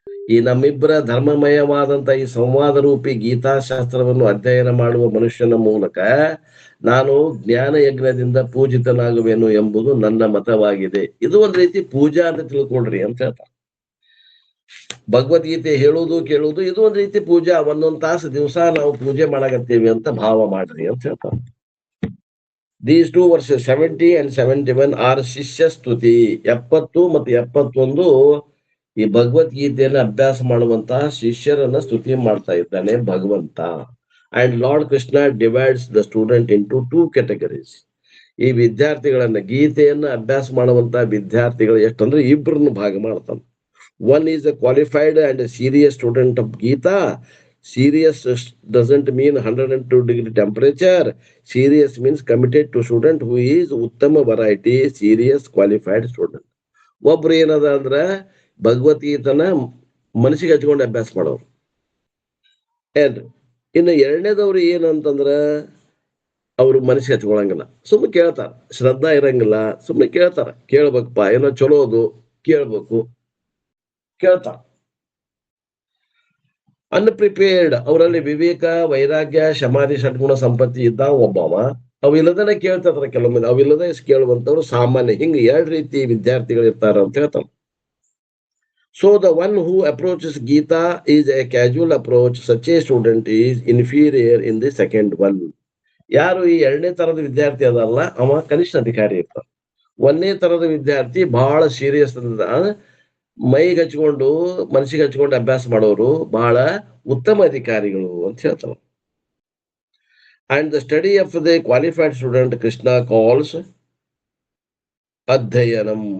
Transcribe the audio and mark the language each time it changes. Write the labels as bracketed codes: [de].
[kn] ಈ ನಮ್ಮಿಬ್ಬರ ಧರ್ಮಮಯವಾದಂತ ಈ ಸಂವಾದ ರೂಪಿ ಗೀತಾಶಾಸ್ತ್ರವನ್ನು ಅಧ್ಯಯನ ಮಾಡುವ ಮನುಷ್ಯನ ಮೂಲಕ ನಾನು ಜ್ಞಾನ ಯಜ್ಞದಿಂದ ಪೂಜಿತನಾಗುವೆನು ಎಂಬುದು ನನ್ನ ಮತವಾಗಿದೆ. ಇದು ಒಂದ್ ರೀತಿ ಪೂಜಾ ಅಂತ ತಿಳ್ಕೊಳ್ರಿ ಅಂತ ಹೇಳ್ತಾರೆ. ಭಗವದ್ಗೀತೆ ಹೇಳುವುದು ಕೇಳುವುದು ಇದು ಒಂದ್ ರೀತಿ ಪೂಜಾ. ಒಂದೊಂದ್ ತಾಸು ದಿವಸ ನಾವು ಪೂಜೆ ಮಾಡಾಕತ್ತೀವಿ ಅಂತ ಭಾವ ಮಾಡ್ರಿ ಅಂತ ಹೇಳ್ತಾರೆ. [en] These two verses 70 and 71 are [kn] ಶಿಷ್ಯ ಸ್ತುತಿ. 70 ಮತ್ತು 71 ಈ ಭಗವದ್ಗೀತೆಯನ್ನು ಅಭ್ಯಾಸ ಮಾಡುವಂತಹ ಶಿಷ್ಯರನ್ನ ಸ್ತುತಿ ಮಾಡ್ತಾ ಇದ್ದಾನೆ ಭಗವಂತ. [en] And lord Krishna divides the student into 2 categories. [kn] ಈ ವಿದ್ಯಾರ್ಥಿಗಳನ್ನ, ಗೀತೆಯನ್ನ ಅಭ್ಯಾಸ ಮಾಡುವಂತಹ ವಿದ್ಯಾರ್ಥಿಗಳು ಎಷ್ಟಂದ್ರೆ ಇಬ್ಬರನ್ನು ಭಾಗ ಮಾಡ್ತಾನೆ. [en] One is a qualified and a serious student of Gita. Serious doesn't mean 102-degree temperature. Serious means committed to student who is uttama variety, serious qualified student. [kn] ಒಬ್ರು ಏನದ ಅಂದ್ರ ಭಗವದ್ಗೀತನ ಮನಸ್ಸಿಗೆ ಹಚ್ಕೊಂಡು ಅಭ್ಯಾಸ ಮಾಡೋರು. ಇನ್ನು ಎರಡನೇದವ್ರು ಏನಂತಂದ್ರ ಅವ್ರು ಮನಸ್ಸಿಗೆ ಹಚ್ಕೊಳಂಗಿಲ್ಲ, ಸುಮ್ಮನೆ ಕೇಳ್ತಾರ. ಶ್ರದ್ಧಾ ಇರಂಗಿಲ್ಲ, ಸುಮ್ಮನೆ ಕೇಳ್ತಾರ. ಕೇಳ್ಬೇಕಪ್ಪ, ಏನೋ ಚಲೋದು ಕೇಳ್ಬೇಕು, ಕೇಳ್ತಾರ. ಅನ್ಪ್ರಿಪೇರ್ಡ್, ಅವರಲ್ಲಿ ವಿವೇಕ, ವೈರಾಗ್ಯ, ಸಮಾಧಿ, ಷಡ್ಗುಣ ಸಂಪತ್ತಿ ಇದ್ದ ಒಬ್ಬವ. ಅವಿಲ್ಲದನೆ ಕೇಳ್ತಾರ ಕೆಲವೊಮ್ಮೆ, ಅವಿಲ್ಲದೆ ಕೇಳುವಂತವ್ರು ಸಾಮಾನ್ಯ. ಹಿಂಗ 2 ರೀತಿ ವಿದ್ಯಾರ್ಥಿಗಳು ಇರ್ತಾರ ಅಂತ ಹೇಳ್ತಾರ. [en] So the one who approaches Gita is a casual approach. Such a student is inferior in the second one. [kn] ಯಾರು ಈ 2ನೇ ತರದ ವಿದ್ಯಾರ್ಥಿ ಅದಲ್ಲ ಅವ ಕನಿಷ್ಠ ಅಧಿಕಾರಿ ಇರ್ತಾರ. 1ನೇ ತರದ ವಿದ್ಯಾರ್ಥಿ ಬಹಳ ಸೀರಿಯಸ್ ಅದ, ಮೈಗೆ ಹಚ್ಕೊಂಡು ಮನಸ್ಸಿಗೆ ಹಚ್ಕೊಂಡು ಅಭ್ಯಾಸ ಮಾಡೋರು ಬಹಳ ಉತ್ತಮ ಅಧಿಕಾರಿಗಳು ಅಂತ ಹೇಳ್ತಾರ. [en] And the study of the qualified student Krishna calls ಅಧ್ಯಯನಂ.